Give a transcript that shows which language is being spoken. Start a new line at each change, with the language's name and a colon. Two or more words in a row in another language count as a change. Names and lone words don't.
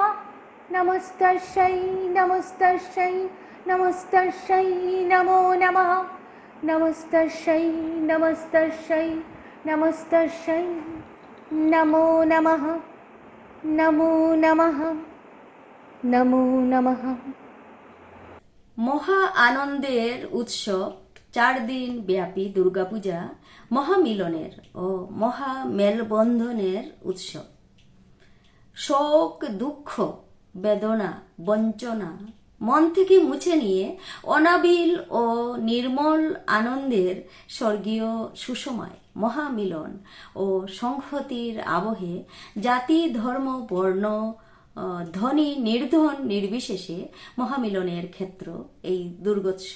Sanskrit: नमस्तस्यै नमस्तस्यै नमस्तस्यै नमो नमः। नमस्तस्यै नमस्तस्यै नमस्तस्यै नमो नमः। नमो नमः। नमो नमः।
Bangla: মহা আনন্দের উৎসব 4 দিন ব্যাপী দুর্গাপূজা মহামিলনের ও মহা মেলবন্ধনের উৎসব। শোক দুঃখ বেদনা বঞ্চনা মন থেকে মুছে নিয়ে অনাবিল ও নির্মল আনন্দের স্বর্গীয় সুসময় মহামিলন ও সংহতির আবহে জাতি ধর্ম বর্ণ ধনী নির্ধন নির্বিশেষে মহামিলনের ক্ষেত্র এই দুর্গোৎসব।